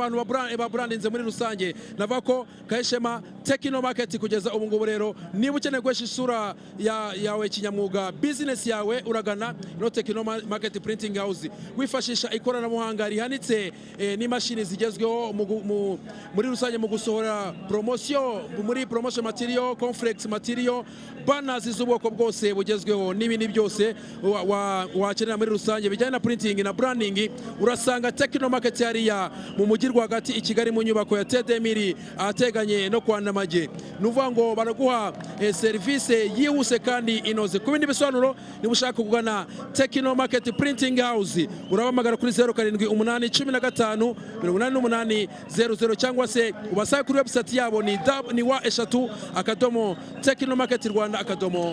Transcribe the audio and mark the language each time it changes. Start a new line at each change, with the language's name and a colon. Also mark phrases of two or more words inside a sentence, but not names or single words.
Kinyarwanda: abantu babrandinze muri rusange, navuga ko Kayishema Tekino Market kugeza ubu ngubu rero niba ukeneye guhesha isura yawe kinyamwuga business yawe uragana no Tekino Market Printing House wifashisha ikoranabuhanga rihanitse n'imashini zigezweho muri rusange mu gusohora promotion muri
English: promotion material conflex material banners
Kinyarwanda: z'ubwoko bwose bugezweho n'ibindi byose wakenera muri rusange bijyanye na printing na branding urasanga Tekino Market yariya mu mujyi rwagati i Kigali mu nyubako ya Tedemiri ateganye no kwa Namage nuvuga ngo baraguha service yihuse kandi inoze ku bindi bisobanuro ni ushaka kugana Tekino Market Printing House urabamagara kuri 07885800 cyangwa se ubasanga kuri website yabo ni wa eshatu akadomo Tekino Market Rwanda akadomo